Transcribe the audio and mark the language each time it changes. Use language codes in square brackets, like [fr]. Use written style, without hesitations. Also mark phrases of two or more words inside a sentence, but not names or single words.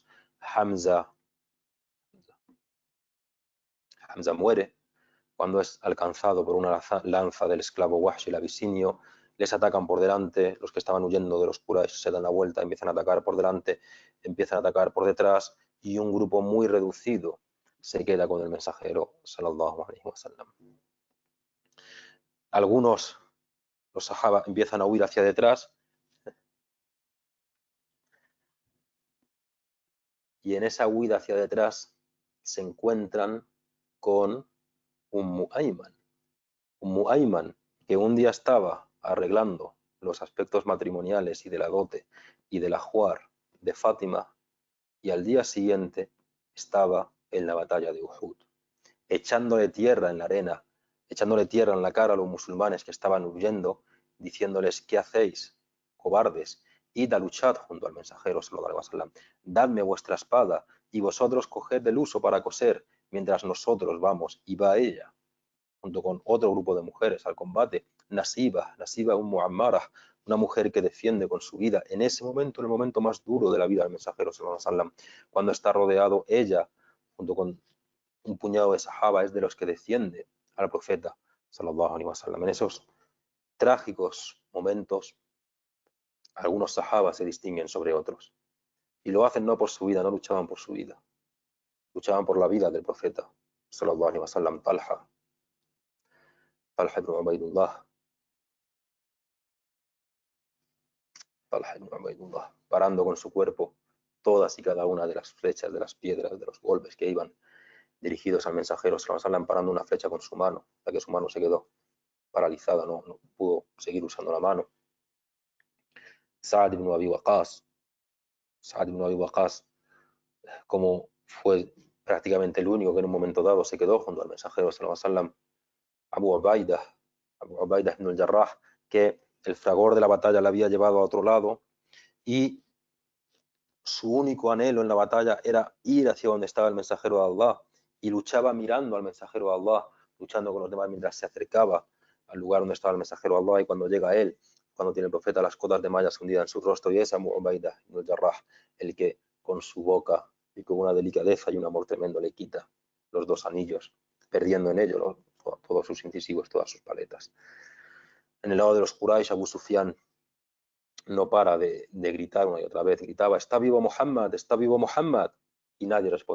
[es] Hamza muere cuando es alcanzado por una lanza del esclavo Wahshi el abisinio. Les atacan por delante, los que estaban huyendo de los Quraysh se dan la vuelta, empiezan a atacar por delante, empiezan a atacar por detrás, y un grupo muy reducido se queda con el mensajero [ar] صلى الله عليه وسلم. [es] Algunos, los sahaba, empiezan a huir hacia detrás, y en esa huida hacia detrás se encuentran con Ayman. Ayman, que un día estaba arreglando los aspectos matrimoniales y de la dote y del ajuar de Fátima, y al día siguiente estaba en la batalla de Uhud, echándole tierra en la arena, echándole tierra en la cara a los musulmanes que estaban huyendo, diciéndoles: ¿qué hacéis, cobardes? Id a luchar junto al mensajero [ar] صلى الله عليه وسلم, [es] dadme vuestra espada y vosotros coged el uso para coser, mientras nosotros vamos. Y va ella junto con otro grupo de mujeres al combate. Nasiba Ammara, una mujer que defiende con su vida en ese momento, en el momento más duro de la vida del mensajero [ar] صلى الله عليه وسلم, [es] cuando está rodeado, ella junto con un puñado de sahaba es de los que defiende al profeta [ar] صلى الله عليه وسلم. [es] En esos trágicos momentos, algunos sahabas se distinguen sobre otros, y lo hacen no por su vida, no luchaban por su vida, luchaban por la vida del profeta [ar] صلى الله عليه وسلم. [es] Talha ibn Ubaidullah, parando con su cuerpo todas y cada una de las flechas, de las piedras, de los golpes que iban dirigidos al mensajero [ar] صلى الله عليه وسلم, [es] parando una flecha con su mano, hasta que su mano se quedó paralizada, no pudo seguir usando la mano. Sa'd ibn Abi Waqqas, como fue prácticamente el único que en un momento dado se quedó junto al mensajero [ar] صلى الله عليه وسلم. [es] Abu Ubaidah ibn al-Jarrah, que el fragor de la batalla le había llevado a otro lado, y su único anhelo en la batalla era ir hacia donde estaba el mensajero de Allah, y luchaba mirando al mensajero de Allah, luchando con los demás mientras se acercaba al lugar donde estaba el mensajero de Allah. Y cuando llega a él, cuando tiene el profeta las cotas de mallas hundidas en su rostro, y es Abu Ubaidah ibn al-Jarrah el que con su boca y con una delicadeza y un amor tremendo le quita los dos anillos, perdiendo en ello todos sus incisivos, todas sus paletas. En el lado de los Quraysh, Abu Sufyan no para de gritar una y otra vez, gritaba: está vivo Muhammad, está vivo Muhammad, y nadie respondía.